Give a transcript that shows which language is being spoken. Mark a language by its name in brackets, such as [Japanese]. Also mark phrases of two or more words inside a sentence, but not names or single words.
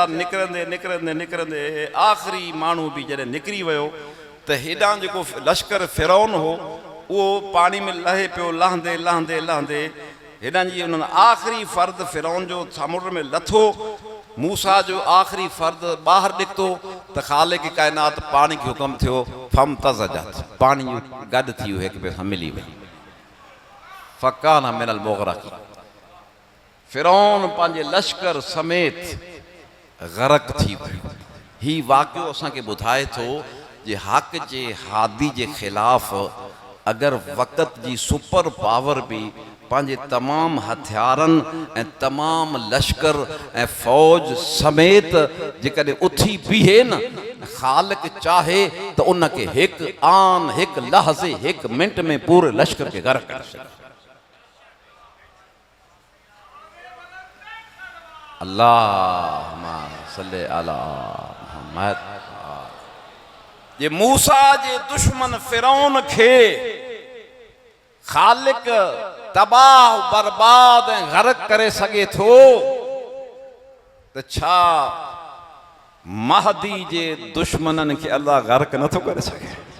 [Sindhi] निकिरंदे निकिरंदे निकिरंदे आख़िरी माण्हू बि जॾहिं निकिरी वियो त हेॾां जेको लश्कर फिरौन हो उहो पाणी में लहे पियो, लहंदे लहंदे लहंदे हेॾां जी उन्हनि आख़िरी फ़र्द फिरौन जो समुंड में लथो। मूसा जो आख़िरी फ़र्द ॿाहिरि निकितो त ख़ालिक़ काइनात पाणी खे हुकुम थियो, फम तज़जत, पाणी गॾु थी वियो, हिकु ॿिए सां मिली वई। [Arabic] فكان من المغرقين, [Sindhi] फिरौन पंहिंजे लश्कर समेत ग़रक़ थी वियो। हीउ वाक़ियो असांखे ॿुधाए थो जे हक़ जे हादी जे ख़िलाफ़ अगरि वक़्त जी [English] super power [Sindhi] बि पंहिंजे तमामु हथियारनि ऐं तमामु लश्कर ऐं फ़ौज समेत जेकॾहिं उथी बीहे न, ख़ालिक़ चाहे त उनखे हिकु आन, हिकु लहज़े, हिकु मिंट में पूरे लश्कर खे ग़रक़ करे सघे। [Arabic] اللهم صل على محمد. [Sindhi] ये मूसा जे दुश्मन फिरौन खे ख़ालिक़ तबाह बर्बाद ऐं ग़रक़ करे सघे थो त छा महदी जे दुश्मननि खे अल्लाह ग़रक़ नथो करे सघे?